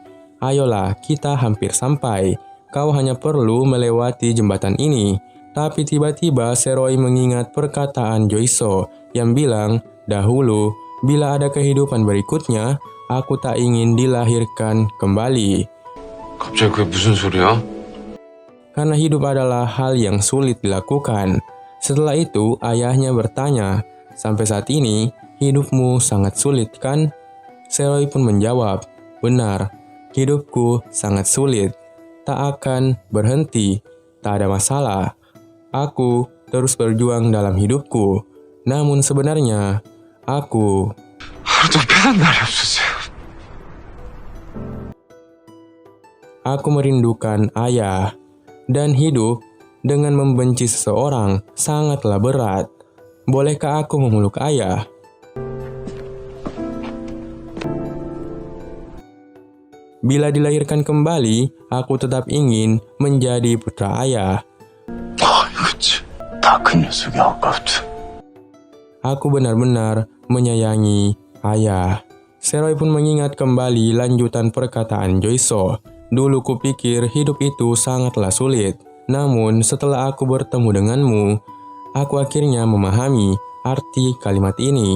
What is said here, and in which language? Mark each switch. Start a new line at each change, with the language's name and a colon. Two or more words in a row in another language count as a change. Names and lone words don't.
Indonesian: Ayolah, kita hampir sampai. Kau hanya perlu melewati jembatan ini. Tapi tiba-tiba Seroy mengingat perkataan Joiso yang bilang, dahulu, bila ada kehidupan berikutnya, aku tak ingin dilahirkan kembali.
Korean: 갑자기 그게 무슨 소리야?
Indonesian: Karena hidup adalah hal yang sulit dilakukan. Setelah itu, ayahnya bertanya, sampai saat ini, hidupmu sangat sulit kan? Seroy pun menjawab, benar, hidupku sangat sulit. Tak akan berhenti, tak ada masalah. Aku terus berjuang dalam hidupku. Namun sebenarnya, aku
Korean: 하루도 편한 날이 없었어요.
Indonesian: merindukan ayah. Dan hidup dengan membenci seseorang sangatlah berat. Bolehkah aku memeluk ayah? Bila dilahirkan kembali, aku tetap ingin menjadi putra ayah.
Korean: 그치. 다 그 녀석이 아까부터.
Indonesian: Aku benar-benar menyayangi ayah. Seroy pun mengingat kembali lanjutan perkataan Joiso. Dulu kupikir hidup itu sangatlah sulit. Namun setelah aku bertemu denganmu, aku akhirnya memahami arti kalimat ini.